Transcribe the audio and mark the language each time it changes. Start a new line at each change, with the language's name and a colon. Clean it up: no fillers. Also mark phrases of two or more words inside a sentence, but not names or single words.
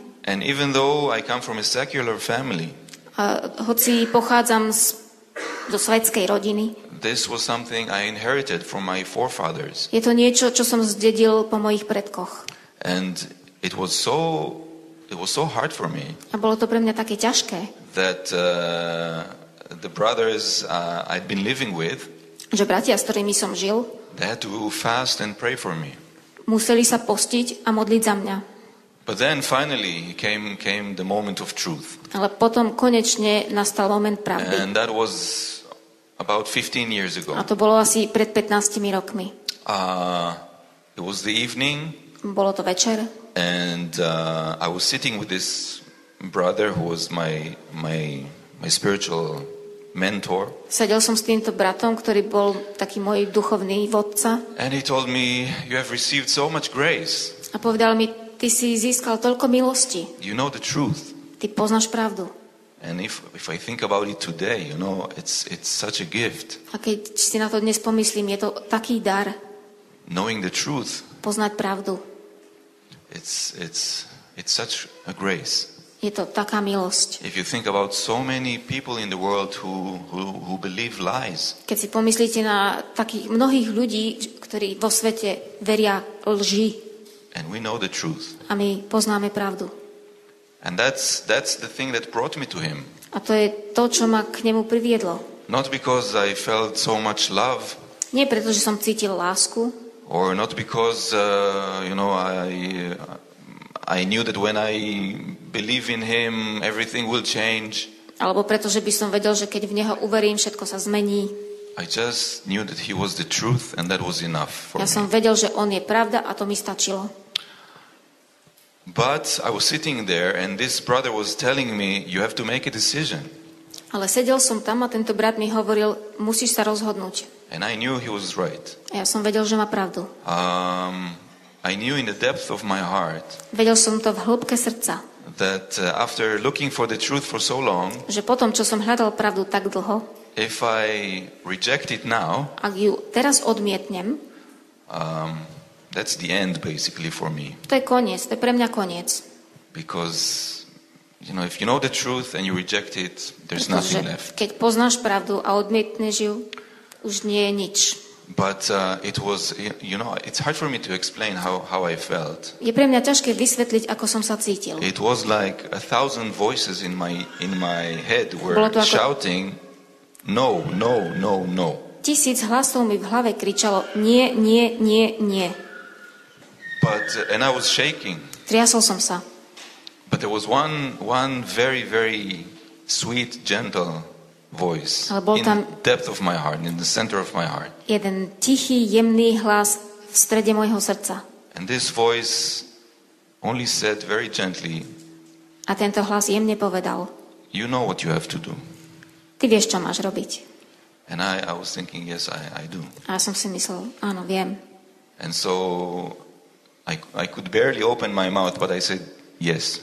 English: And even though I come from a secular family,
Slovak: A hoci pochádzam zo svetskej rodiny,
English: this was something I inherited from my forefathers.
Slovak: je to niečo, čo som zdedil po mojich predkoch.
English: And it was so hard for me
Slovak: A bolo to pre mňa také ťažké,
English: that the brothers I'd been living with,
Slovak: že bratia, s ktorými som žil,
English: they had to fast and pray for me.
Slovak: museli sa postiť a modliť za mňa.
English: But then finally came the moment of truth.
Slovak: Ale potom konečne nastal moment pravdy.
English: And that was about 15 years ago.
Slovak: A to bolo asi pred 15 rokmi.
English: It was the evening,
Slovak: Bolo to večer
English: and I was sitting with this brother who was my spiritual mentor.
Slovak: sedel som s týmto bratom, ktorý bol taký môj duchovný vodca,
English: And he told me, "You have received so much grace.
Slovak: a povedal mi, ty si získal toľko milosti,
English: You know the truth."
Slovak: ty poznáš pravdu.
English: And if I think about it today, it's such a gift.
Slovak: A keď si na to dnes pomyslím, je to taký dar
English: Knowing the truth,
Slovak: poznať pravdu.
English: it's such a grace.
Slovak: Je to taká milosť.
English: If you think about so many people in the world who believe lies,
Slovak: Keď si pomyslíte na takých mnohých ľudí, ktorí vo svete veria lži,
English: and we know the truth.
Slovak: a my poznáme pravdu.
English: And that's the thing that brought me to him.
Slovak: A to je to, čo ma k nemu priviedlo.
English: Not because I felt so much love,
Slovak: Nie preto, že som cítil lásku,
English: or not because I knew that when I believe in him, everything will change.
Slovak: alebo preto, že by som vedel, že keď v neho uverím, všetko sa zmení.
English: I just knew that he was the truth, and that was enough for
Slovak: Ja
English: me.
Slovak: som vedel, že on je pravda a to mi stačilo.
English: But I was sitting there, and this brother was telling me, "You have to make a decision."
Slovak: Ale sedel som tam a tento brat mi hovoril, musíš sa rozhodnúť.
English: And I knew he was right.
Slovak: A ja som vedel, že má pravdu.
English: I knew in the depth of my heart
Slovak: Vedel som to v hĺbke srdca,
English: that after looking for the truth for so long,
Slovak: že potom, čo som hľadal pravdu tak dlho,
English: if I reject it now,
Slovak: ak ju teraz odmietnem,
English: that's the end basically for me.
Slovak: to je koniec, to je pre mňa koniec.
English: Because, if you know the truth and you reject it, there's nothing
Slovak: Pretože
English: left.
Slovak: keď poznáš pravdu a odmietneš ju, už nie je nič.
English: But it was, it's hard for me to explain how I felt.
Slovak: Je pre mňa ťažké vysvetliť, ako som sa cítil.
English: It was like 1,000 voices in my head were
Slovak: Bolo to ako-
English: shouting, "No, no, no, no."
Slovak: 1000 hlasov mi v hlave kričalo nie, nie, nie, nie.
English: And I was shaking.
Slovak: Triasol som sa.
English: But there was one very, very sweet, gentle voice
Slovak: Ale bol
English: in
Slovak: tam-
English: the depth of my heart, in the center of my heart.
Slovak: Jeden tichý, jemný hlas v strede môjho srdca.
English: And this voice only said very gently,
Slovak: A tento hlas jemne povedal,
English: "You know what you have to do."
Slovak: ty vieš, čo máš robiť.
English: And I was thinking, yes, I do.
Slovak: A ja som si myslel, áno, viem.
English: And so I could barely open my mouth, but I said, yes.